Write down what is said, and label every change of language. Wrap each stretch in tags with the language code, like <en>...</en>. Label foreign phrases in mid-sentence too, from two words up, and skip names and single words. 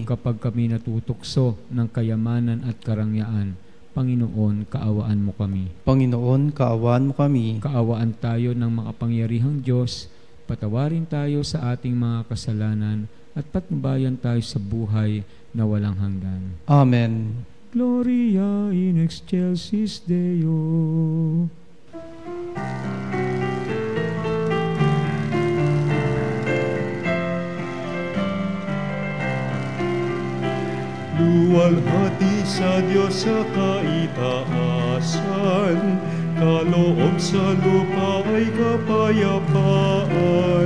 <tl>Kapag kami natutukso ng kayamanan at karangyaan, Panginoon, kaawaan mo kami. Panginoon, kaawaan mo kami. Kaawaan tayo ng makapangyarihang Diyos, patawarin tayo sa ating mga kasalanan at patnubayan tayo sa buhay na walang hanggan. Amen.</tl> <la>Gloria in excelsis Deo.</la> <tl>Luwalhati sa Diyos sa kaitaasan, kaloob sa lupa ay kapayapaan.</tl>